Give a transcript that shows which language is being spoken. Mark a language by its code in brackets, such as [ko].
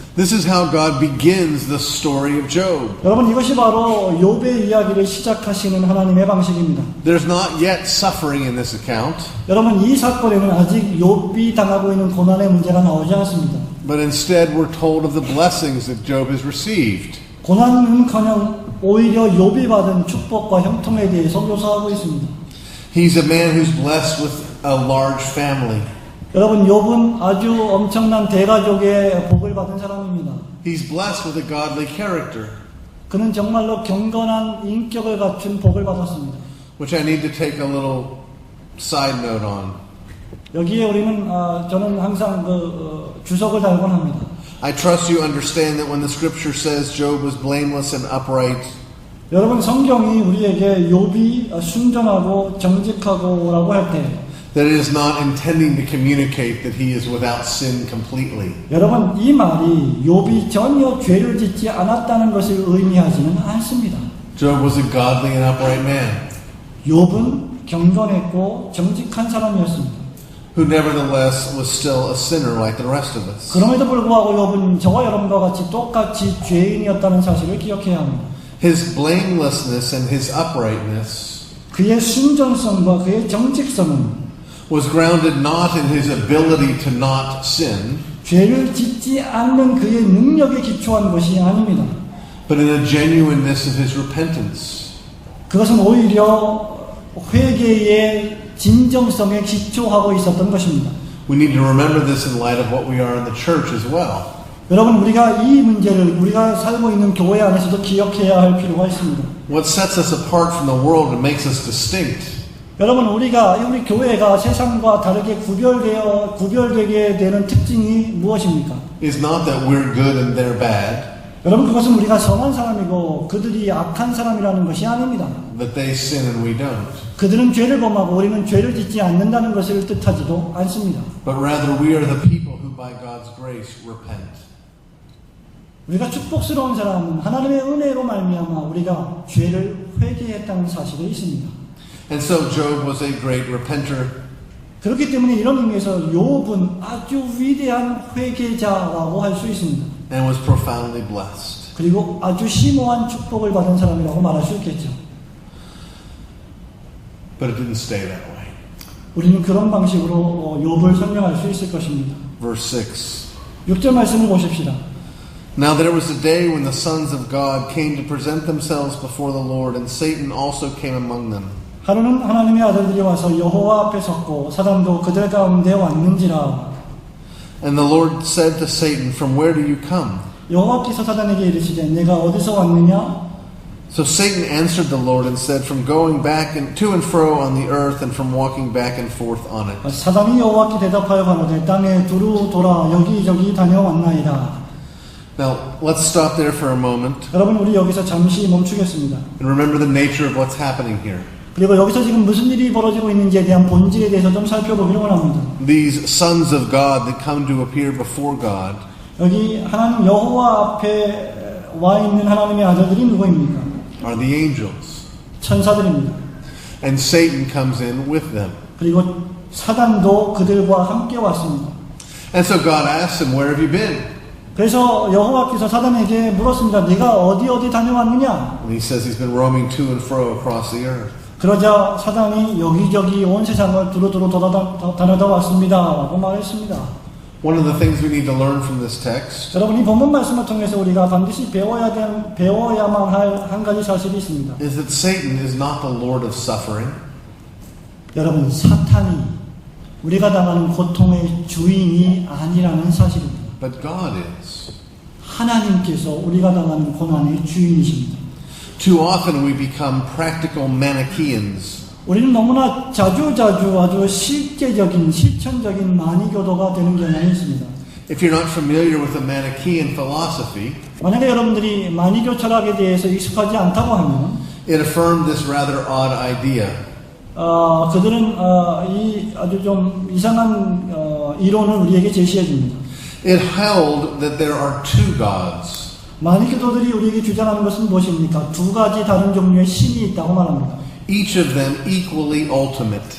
[en] This is how God begins the story of Job. [ko] 여러분 이것이 바로 욥의 이야기를 시작하시는 하나님의 방식입니다. [en] There's not yet suffering in this account, [ko] 여러분 이 사건에는 아직 욥이 당하고 있는 고난의 문제가 나오지 않습니다. [en] but instead we're told of the blessings that Job has received. [ko] 고난은커녕 오히려 욥이 받은 축복과 형통에 대해서 묘사하고 있습니다. [en] He's a man who's blessed with a large family. [ko] 여러분 욥은 아주 엄청난 대가족의 복을 받은 사람입니다. [en] He's blessed with a godly character, [ko] 그는 정말로 경건한 인격을 갖춘 복을 받았습니다. [en] which I need to take a little side note on. [ko] 여기에 우리는 저는 항상 주석을 달곤 합니다. [en] I trust you understand that when the scripture says Job was blameless and upright, [ko] 여러분 성경이 우리에게 욥이 순전하고 정직하고라고 할 때 [en] that it is not intending to communicate that he is without sin completely. [ko] 여러분 이 말이 욥이 전혀 죄를 짓지 않았다는 것을 의미하지는 않습니다. [en] Job was a godly and upright man [ko] 욥은 경건했고 정직한 사람이었습니다. [en] who nevertheless was still a sinner like the rest of us. [ko] 그럼에도 불구하고 욥은 저와 여러분과 같이 똑같이 죄인이었다는 사실을 기억해야 합니다. [en] His blamelessness and his uprightness [ko] 그의 순전성과 그의 정직성은 [en] was grounded not in his ability to not sin, [ko] 죄를 짓지 않는 그의 능력에 기초한 것이 아닙니다. [en] but in a genuineness of his repentance. [ko] 그것은 오히려 회개의 진정성에 기초하고 있었던 것입니다. [en] We need to remember this in light of what we are in the church as well. [ko] 여러분 우리가 이 문제를 우리가 살고 있는 교회 안에서도 기억해야 할 필요가 있습니다. [en] What sets us apart from the world and makes us distinct [ko] 여러분 우리 교회가 세상과 다르게 구별되게 되는 특징이 무엇입니까? [en] is not that we're good and they're bad, [ko] 여러분 그것은 우리가 선한 사람이고 그들이 악한 사람이라는 것이 아닙니다. [en] that they sin and we don't. [ko] 그들은 죄를 범하고 우리는 죄를 짓지 않는다는 것을 뜻하지도 않습니다. [en] But rather we are the people who by God's grace repent. [ko] 우리가 축복스러운 사람은 하나님의 은혜로 말미암아 우리가 죄를 회개했다는 사실이 있습니다. [en] And so Job was a great repenter. [ko] 그렇기 때문에 이런 의미에서 욥은 아주 위대한 회개자라고 할 수 있습니다. [en] And was profoundly blessed. [ko] 그리고 아주 심오한 축복을 받은 사람이라고 말할 수 있겠죠. [en] But it didn't stay that way. [ko] 우리는 그런 방식으로 욥을 설명할 수 있을 것입니다. [en] Verse 6. [ko] 6절 말씀을 보십시다. [en] Now there was a day when the sons of God came to present themselves before the Lord, and Satan also came among them. [ko] 하루는 하나님의 아들들이 와서 여호와 앞에 섰고 사단도 그들 가운데 왔는지라. [en] And the Lord said to Satan, From where do you come? [ko] 여호와께서 사단에게 이르시되 내가 어디서 왔느냐? [en] So Satan answered the Lord and said, From going back and to and fro on the earth, and from walking back and forth on it. [ko] 사단이 여호와께 대답하여 가로되 땅에 두루 돌아 여기저기 다녀왔나이다. [en] Now let's stop there for a moment [ko] 여러분 우리 여기서 잠시 멈추겠습니다. [en] and remember the nature of what's happening here. [ko] 그리고 여기서 지금 무슨 일이 벌어지고 있는지에 대한 본질에 대해서 좀 살펴보기를 원합니다. [en] These sons of God that come to appear before God [ko] 여기 하나님 여호와 앞에 와 있는 하나님의 아들들이 누구입니까? [en] are the angels. [ko] 천사들입니다. [en] And Satan comes in with them. [ko] 그리고 사단도 그들과 함께 왔습니다. [en] And so God asks him, Where have you been? [ko] 그래서 여호와께서 사단에게 물었습니다. 네가 어디 다녀왔느냐? [en] And he says he's been roaming to and fro across the earth. [ko] 그러자 사단이 여기저기 온 세상을 두루두루 다녀다 왔습니다 라고 말했습니다. [en] One of the things we need to learn from this text [ko] 여러분 이 본문 말씀을 통해서 우리가 반드시 배워야만 할 한 가지 사실이 있습니다. [en] is that Satan is not the Lord of suffering. [ko] 여러분 사탄이 우리가 당하는 고통의 주인이 아니라는 사실입니다. [en] But God is. [ko] 하나님께서 우리가 당하는 고난의 주인이십니다. [en] Too often we become practical Manichaeans. [ko] 우리는 너무나 자주 아주 실천적인 만이교도가 되는 경향이 있습니다. [en] If you're not familiar with the Manichaean philosophy, [ko] 만약에 여러분들이 만이교 철학에 대해서 익숙하지 않다고 하면 [en] it affirmed this rather odd idea. [ko] 그들은 이 아주 좀 이상한 이론을 우리에게 제시해 줍니다. [en] It held that there are two gods. [ko] 마니교도들이 우리에게 주장하는 것은 무엇입니까? 두 가지 다른 종류의 신이 있다고 말합니다. [en] each of them equally ultimate.